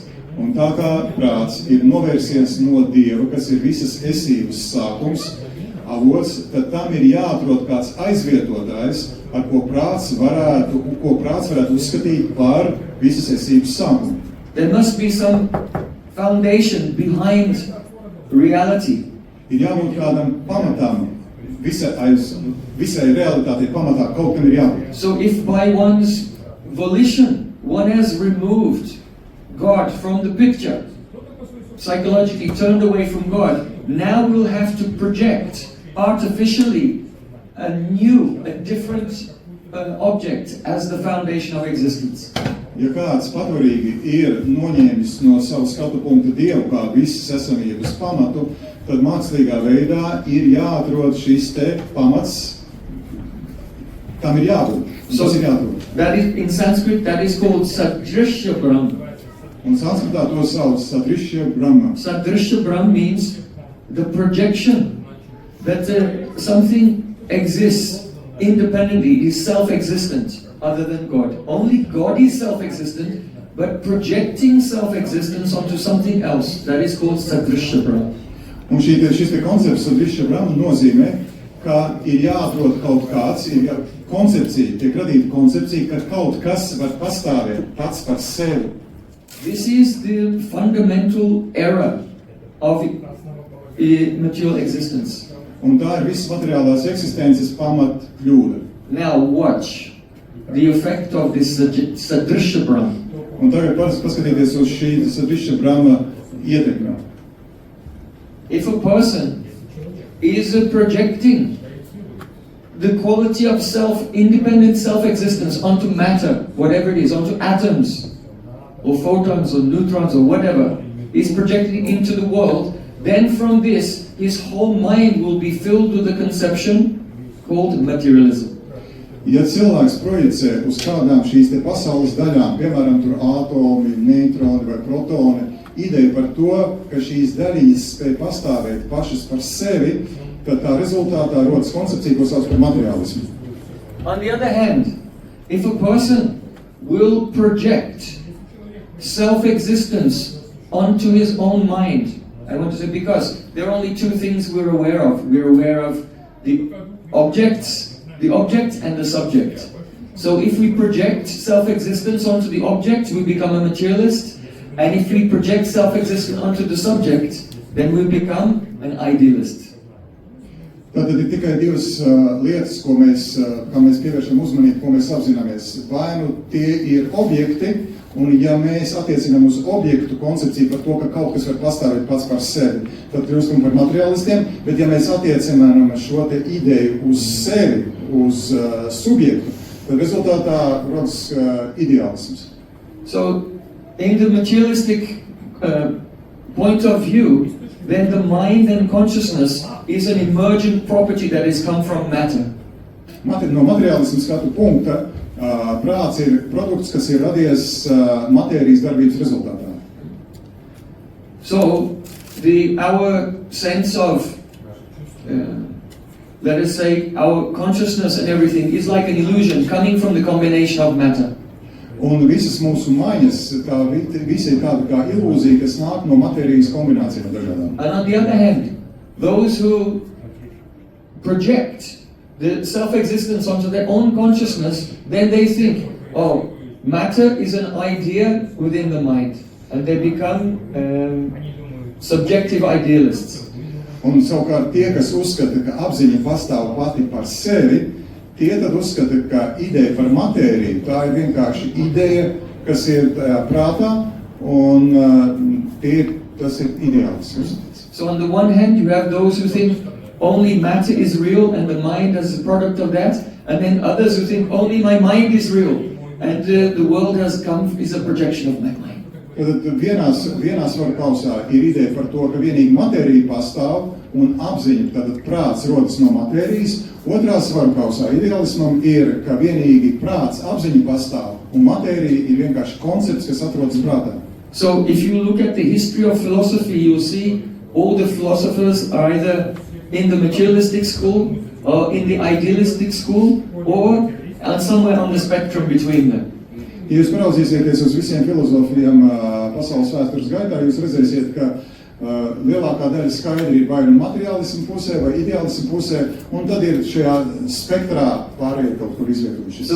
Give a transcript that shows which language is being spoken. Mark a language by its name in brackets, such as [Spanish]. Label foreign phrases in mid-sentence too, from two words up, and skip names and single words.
[Latvian] Un tā kā prāts ir novērsies no Dieva, kas ir visas esības sākums, avots, tad tam ir jāatrod kāds aizvietotājs, ar ko prāts varētu uzskatīt par visas esības sākumu. [English] There must be some foundation behind reality. [Latvian] Ir jābūt kādam pamatam, visai realitātei pamatā kaut kam ir jābūt. [English] So if by one's volition one has removed God from the picture, psychologically turned away from God, now we'll have to project artificially a different object as the foundation of existence. [Latvian] Ja kāds patvarīgi ir noņēmis no savu skatu punktu Dievu kā visas esamības pamatu, tad mākslīgā veidā ir jāatrod šis te pamats, tam ir jābūt. [English] So [Latvian] Tas ir jāatrod. [English] that is, in Sanskrit, that is called [Sanskrit] Sadrishya Brahma. [Latvian] Un sanskritā to sauc [Sanskrit] Sadrishya Brahma. Sadrishya Brahma [English] means the projection that something exists independently, is self-existent other than God. Only God is self-existent, but projecting self-existence onto something else, that is called [Sanskrit] Sadrishya Brahma. [Latvian] Un šis te koncepts [Sanskrit] Sadrishya Brahma [Latvian] nozīmē, ka ir jāatrod kaut kāds, ir koncepcija, tiek radīta koncepcija, ka kaut kas var pastāvēt pats par sevi. [English] This is the fundamental error of material existence. [Latvian] Un tā ir visas materiālās eksistences pamat kļūda. [English] Now watch the effect of this [Sanskrit] Sadrishya Brahma. [Latvian] Un tagad paskatieties uz šī [Sanskrit] Sadrishya Brahma [Latvian] ietekmi. [English] If a person is projecting the quality of independent self-existence onto matter, whatever it is, onto atoms, or photons, or neutrons, or whatever, is projecting into the world, then from this, his whole mind will be filled with a conception called materialism. [Latvian] Ja cilvēks projicē uz kādām šīs te pasaules daļām, piemēram, tur atomi, neitroni vai protoni, ideja par to, ka šīs daļiņas spēj pastāvēt pašas par sevi, tad tā rezultātā rodas koncepcija, ko sauc par materiālismu. [English] On the other hand, if a person will project self-existence onto his own mind, I want to say, because there are only two things we're aware of. We're aware of the object and the subject. So if we project self-existence onto the object, we become a materialist. And if we project self-existence onto the subject, then we become an idealist. [Latvian] Tātad ir tikai divas lietas, kā mēs pievēršam uzmanību, ko mēs apzināmies. Vai nu tie ir objekti, un ja mēs attiecinām uz objektu koncepciju par to, ka kaut kas var pastāvēt pats par sevi, tad kļūstam par materiālistiem, bet ja mēs attiecinām šo te ideju uz sevi, uz subjektu, tad rezultātā rodas ideālisms. [English] So, in the materialistic point of view, then the mind and consciousness is an emergent property that has come from matter. [Latvian] No materiālismu skatu punkta, prāts ir produkts, kas ir radies matērijas darbības rezultātā. [English] So, our sense of, let us say, our consciousness and everything is like an illusion coming from the combination of matter. [Latvian] Un visas mūsu maiņas, visi ir tāda kā ilūzija, kas nāk no matērijas kombinācijām dažādām. [English] And on the other hand, those who project the self-existence onto their own consciousness, then they think, oh, matter is an idea within the mind. And they become subjective idealists. [Latvian] Un savukārt tie, kas uzskata, ka apziņa pastāv pati par sevi, tie tad uzskata, ka ideja par matēriju, tā ir vienkārši ideja, kas ir tajā prātā, un tas ir ideāls uzskats. [English] So on the one hand, you have those who think only matter is real and the mind is a product of that, and then others who think only my mind is real and the world is a projection of my mind. [Latvian] Tad vienā svara kausā ir ideja par to, ka vienīgi matērija pastāv un apziņa, tātad prāts rodas no matērijas. Otrā svara kausā ideālismam ir, ka vienīgi prāts, apziņa pastāv un matērija ir vienkārši koncepts, kas atrodas prātā. [English] So if you look at the history of philosophy, you'll see all the philosophers are either in the materialistic school or in the idealistic school or somewhere on the spectrum between them. [Latvian] Ja jūs paraudzīsieties uz visiem filozofiem pasaules vēstures gaitā, jūs redzēsiet, ka lielākā daļa skaidri ir vai nu materiālismu pusē vai ideālismu pusē, un tad ir šajā spektrā pārējie kaut kur izvietojušies.